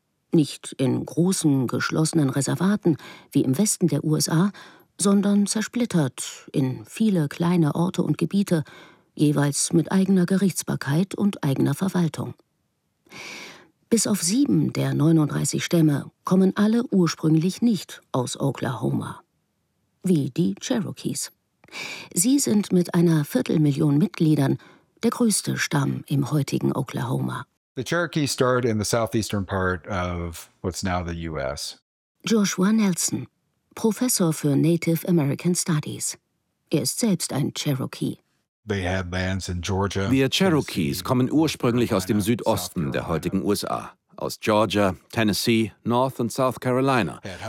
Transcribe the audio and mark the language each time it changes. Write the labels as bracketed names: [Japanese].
[German] Nicht in großen, geschlossenen Reservaten wie im Westen der USA, sondern zersplittert in viele kleine Orte und Gebiete, jeweils mit eigener Gerichtsbarkeit und eigener Verwaltung. Bis auf 7 der 39 Stämme kommen alle ursprünglich nicht aus Oklahoma. Wie die Cherokees. Sie sind mit einer 250.000 Mitgliedern der größte Stamm im heutigen Oklahoma. [English] The Cherokees started in the southeastern part of what's now the U.S. [German] Joshua Nelson, Professor für Native American Studies. Er ist selbst ein Cherokee. Wir Cherokees kommen ursprünglich aus dem Südosten der heutigen USA, aus Georgia, Tennessee, North und South Carolina.